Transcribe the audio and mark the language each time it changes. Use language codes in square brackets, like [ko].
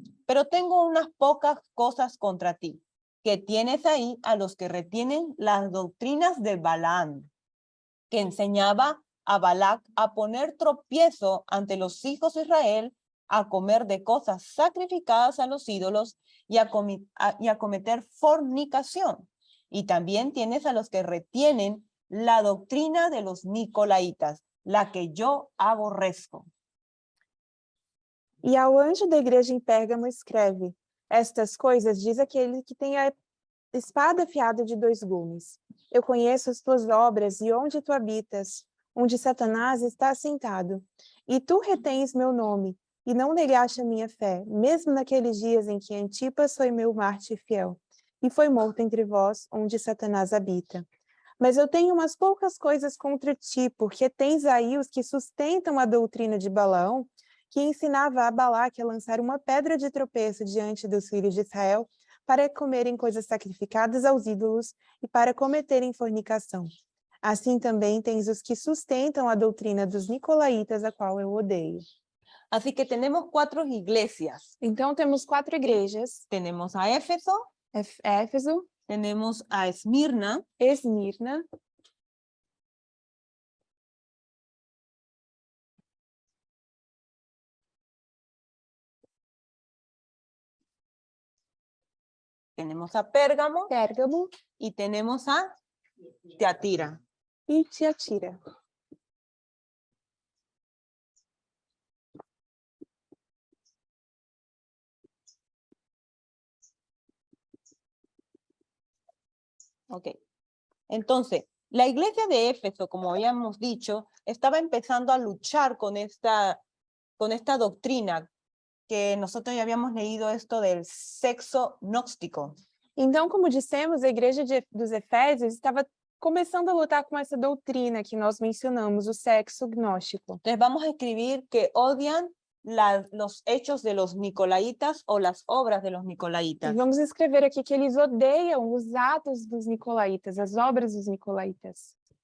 [es] Pero tengo unas pocas cosas contra ti, que tienes ahí a los que retienen las doctrinas de Balaam, que enseñaba a Balac a poner tropiezo ante los hijos de Israel, a comer de cosas sacrificadas a los ídolos y a cometer fornicación. Y también tienes a los que retienen la doctrina de los nicolaítas, la que yo aborrezco. [pt] E ao anjo da igreja em Pérgamo escreve, estas coisas diz aquele que tem a espada afiada de 2 gumes. Eu conheço as tuas obras e onde tu habitas, onde Satanás está assentado. E tu retens meu nome, e não negaste a minha fé, mesmo naqueles dias em que Antipas foi meu mártir fiel, e foi morto entre vós, onde Satanás habita. Mas eu tenho umas poucas coisas contra ti, porque tens aí os que sustentam a doutrina de Balaão, que ensinava a Balaque a lançar uma pedra de tropeço diante dos filhos de Israel, para comerem coisas sacrificadas aos ídolos e para cometerem fornicação. Assim também tens os que sustentam a doutrina dos nicolaítas, a qual eu odeio. [es] Así que tenemos 4 iglesias. [pt] Então temos 4 igrejas: [es] Tenemos a Éfeso, [pt] Éfeso, [es] tenemos a Esmirna, [pt] Esmirna, [es] tenemos a Pérgamo [pt] Pérgamo [es] y tenemos a Teatira. [pt] e Tiatira. Ok. [es] Entonces, la iglesia de Éfeso, como habíamos dicho, estaba empezando a luchar con esta doctrina que nosotros ya habíamos leído esto del sexo gnóstico. [pt] Então, como dissemos, a igreja dos Efésios estava começando a lutar com essa doutrina que nós mencionamos, o sexo gnóstico. [es] Entonces vamos a escribir que odian los hechos de los nicolaitas o las obras de los [pt] E [es] nicolaitas. [pt] vamos escrever aqui que eles odeiam os atos dos nicolaítas, as obras dos nicolaítas.